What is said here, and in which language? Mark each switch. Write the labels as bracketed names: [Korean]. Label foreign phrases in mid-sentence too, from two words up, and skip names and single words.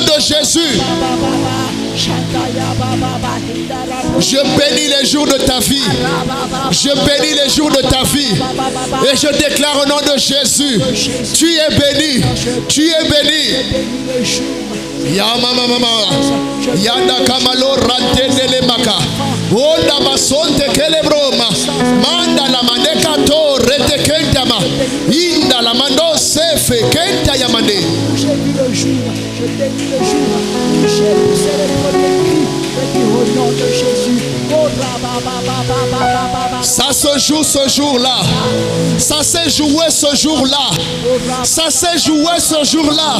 [French] Au nom de Jésus. Je bénis les jours de ta vie. Je bénis les jours de ta vie. Et je déclare au nom de Jésus, tu es béni. Tu es béni. Ya mama mama. Yanda kamalo rantendele maka. Onda masonte kelebroma. Manda la maneka to rete kentama. Inda la mando sefe kenta yamande. J'ai vu le jour, je bénis le jour où j'ai poussé les premiers cris. Je dis au nom de Jésus. Ça se joue ce jour-là. Ça s'est joué ce jour-là. Ça s'est joué ce jour-là.